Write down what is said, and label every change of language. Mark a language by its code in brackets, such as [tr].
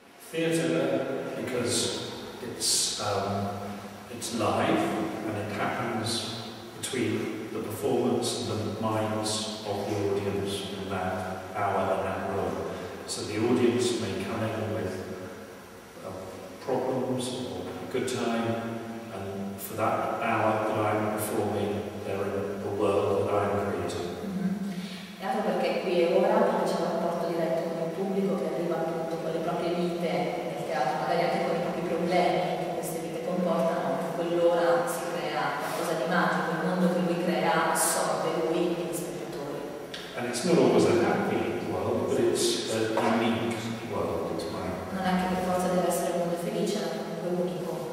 [en] theatre, because it's live and it happens between the performance and the minds of the audience in that hour and that room. So the audience may come in with problems or a good time, and for that hour that I'm performing, they're in the world that I'm creating. [it] E altro perché qui e ora, perché c'è un rapporto diretto con il pubblico che arriva appunto con le proprie vite nel teatro, magari anche con i propri problemi che queste vite comportano, in quell'ora si crea qualcosa di magico, il mondo che lui crea assorbe lui e gli spettatori. [en] And it's not always a happy world, but it's a unique world. It's mine. [it] Non è che per forza deve essere un mondo felice, ma comunque unico.